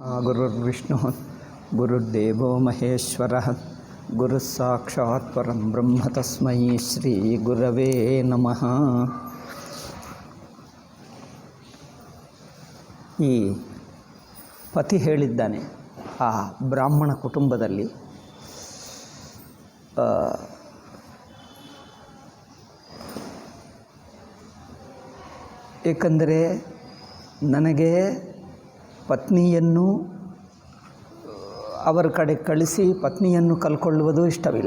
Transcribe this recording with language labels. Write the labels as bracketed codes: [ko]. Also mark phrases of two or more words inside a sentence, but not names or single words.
[sa] ಗುರುರ್ವಿಷ್ಣು ಗುರುರ್ದೇವೋ ಮಹೇಶ್ವರ ಗುರು ಸಾಕ್ಷಾತ್ ಪರಂ ಬ್ರಹ್ಮ ತಸ್ಮೈ ಶ್ರೀ ಗುರವೇ ನಮಃ. [kn] ಈ ಪತಿ ಹೇಳಿದ್ದಾನೆ, ಆ ಬ್ರಾಹ್ಮಣ ಕುಟುಂಬದಲ್ಲಿ ಏಕೆಂದರೆ ನನಗೆ ಪತ್ನಿಯನ್ನು ಅವರ ಕಡೆ ಕಳಿಸಿ ಪತ್ನಿಯನ್ನು ಕಲ್ಕೊಳ್ಳುವುದು ಇಷ್ಟವಿಲ್ಲ.